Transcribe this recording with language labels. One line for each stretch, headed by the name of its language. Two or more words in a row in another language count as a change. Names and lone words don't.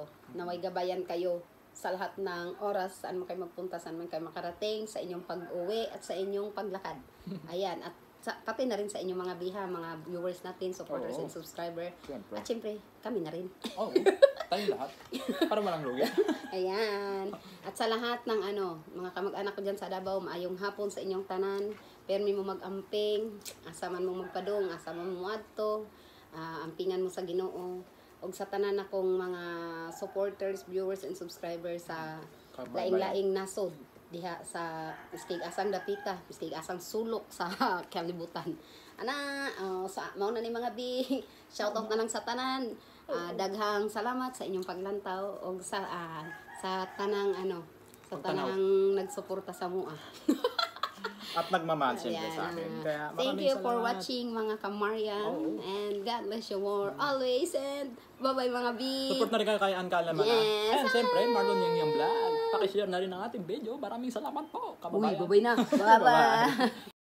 Filipino: Naway gabayan kayo sa lahat ng oras saan man kayo magpunta, saan man kayo makarating, sa inyong pag-uwi at sa inyong paglakad. Ayan, at pati na rin sa inyong mga biha, mga viewers natin, supporters Oo. and subscriber. Siyempre. At syempre, kami na rin. Oo. Tayong lahat. Para walang lugi. Ayan. At sa lahat ng mga kamag-anak ko dyan sa Davao,
Cebuano: maayong hapon sa inyong tanan. Permi mo mag-amping, asa man mo magpadong, asa man mo adto, ampingan mo sa Ginoo. og sa tanan akong mga
English: supporters, viewers, and subscribers
Cebuano: sa Kabay-bay. laing-laing nasod diha sa miskig asang dapita, miskig asang sulok sa kalibutan. Ana, sa mao na ni mga bi, shoutout na lang sa tanan. Daghang salamat sa inyong paglantaw og sa tanang sa Pagtanaw. tanang nagsuporta sa mua.
Filipino: At nagmamahal siyempre Ayan, sa akin. Kaya
English: thank
Filipino: maraming
English: you for
Filipino: salamat.
English: watching mga Kamarian.
Filipino: Oo.
English: And God bless you more always. And bye-bye mga bi.
Filipino: Support na rin kayo kay Ann Kalaman.
English: Yes.
Filipino: And siyempre, Marlon yung vlog. Pakishare na rin ang ating video. Maraming salamat po. Uy, Kababayan.
English: bye-bye na. Bye-bye.